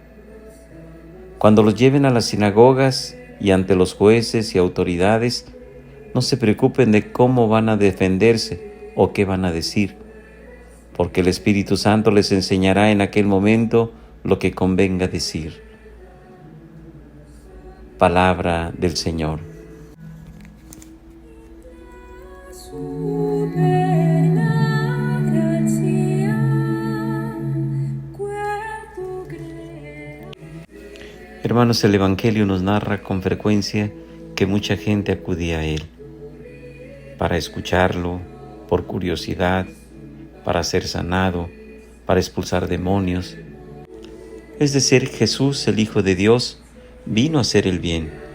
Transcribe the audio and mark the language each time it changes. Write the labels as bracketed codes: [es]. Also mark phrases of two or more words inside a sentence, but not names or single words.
[es] Cuando los lleven a las sinagogas y ante los jueces y autoridades, no se preocupen de cómo van a defenderse o qué van a decir, porque el Espíritu Santo les enseñará en aquel momento lo que convenga decir. Palabra del Señor. [la] Superna gratia, quae tu creasti. [es] Hermanos, el Evangelio nos narra con frecuencia que mucha gente acudía a Él para escucharlo, por curiosidad, para ser sanado, para expulsar demonios. Es decir, Jesús, el Hijo de Dios, vino a hacer el bien.